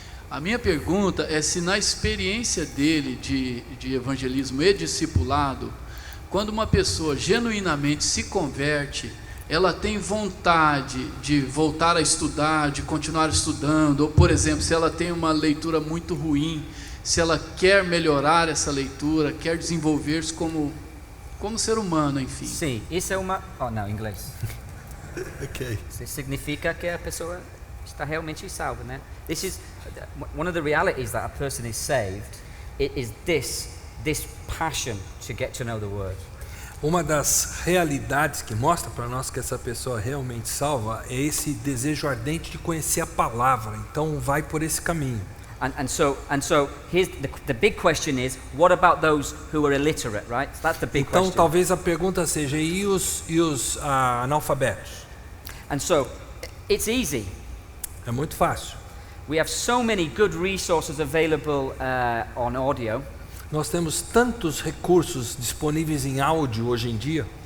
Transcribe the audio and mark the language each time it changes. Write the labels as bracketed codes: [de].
[pt] A minha pergunta é se na experiência dele de evangelismo e discipulado, quando uma pessoa genuinamente se converte, ela tem vontade de voltar a estudar, de continuar estudando, ou por exemplo, se ela tem uma leitura muito ruim, se ela quer melhorar essa leitura, quer desenvolver-se como ser humano, enfim. Sim, isso é uma... Oh, não, inglês. Ok. Isso significa que a pessoa está realmente salva, né? [en] This is one of the realities that a person is saved. It is this passion to get to know the word. [pt] Uma das realidades que mostra para nós que essa pessoa realmente salva é esse desejo ardente de conhecer a palavra. Então vai por esse caminho. [en] And so here's the big question is, what about those who are illiterate, right? That's the big [pt] Então [en] question. [pt] talvez a pergunta seja: e os analfabetos? [en] And so it's easy. [pt] É muito fácil. [en] We have so many good resources available on audio. [pt] Nós temos tantos recursos disponíveis em áudio hoje em dia.